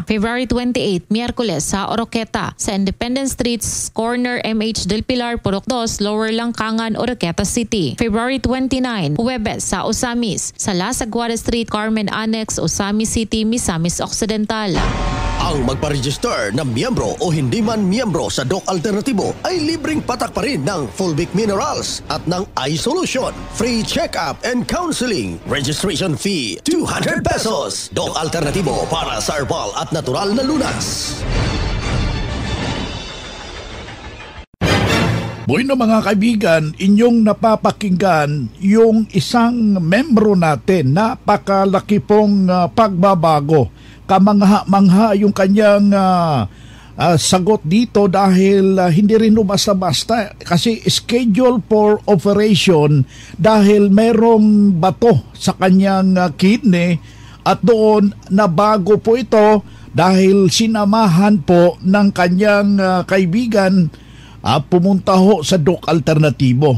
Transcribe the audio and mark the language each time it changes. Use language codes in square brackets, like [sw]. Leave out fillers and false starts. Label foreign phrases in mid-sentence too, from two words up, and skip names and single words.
[tl] February 28, Miyerkules sa Oroqueta, sa Independence Street, corner MH del Pilar, Purok 2, Lower Langkangan, Oroqueta City. February 29, Huwebes sa Osamis, sa Las Aguadas Street, Carmen Annex, Osamis City, Misamis Occidental. Ang magpa-register na miyembro o hindi man miyembro sa Doc Alternativo ay libreng patak pa rin ng Fulvic Minerals at ng iSolution. [en] Free check-up and counseling. Registration fee, 200 pesos. [tl] Doc Alternativo para sa herbal at natural na lunas. Bueno mga kaibigan, inyong napapakinggan yung isang membro natin, napakalaki pong pagbabago. Kamangha-mangha yung kanyang sagot dito dahil hindi rin basta-basta kasi schedule for operation dahil merong bato sa kanyang kidney at doon nabago po ito dahil sinamahan po ng kanyang kaibigan pumunta ho sa Doc Alternativo.